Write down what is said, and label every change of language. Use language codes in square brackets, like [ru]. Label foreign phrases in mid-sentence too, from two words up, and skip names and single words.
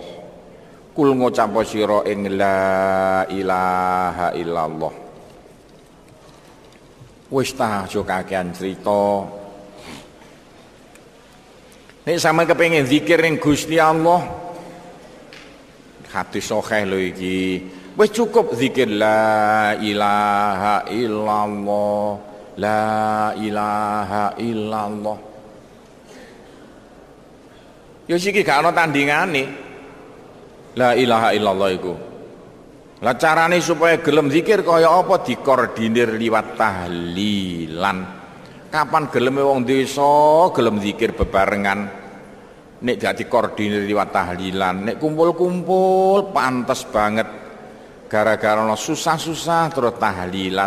[jv] Kul ngucap sira ing [ar] la ilaha illallah. [jv] Wis ta aja kakean crita. Nek sampeyan kepengin zikir ning Gusti Allah, hadis sahih lho iki. Wis cukup zikir [ar] la ilaha illallah, la ilaha illallah. [jv] Ya siki gak ana tandingane. [ar] La ilaha illallah iku. [jv] Lah carane supaya gelem zikir kaya apa, dikoordinir liwat tahlilan. Kapan geleme wong desa gelem zikir bebarengan, nek gak dikoordinir liwat tahlilan, nek kumpul-kumpul pantes banget gara-gara ana susah-susah terus tahlilan.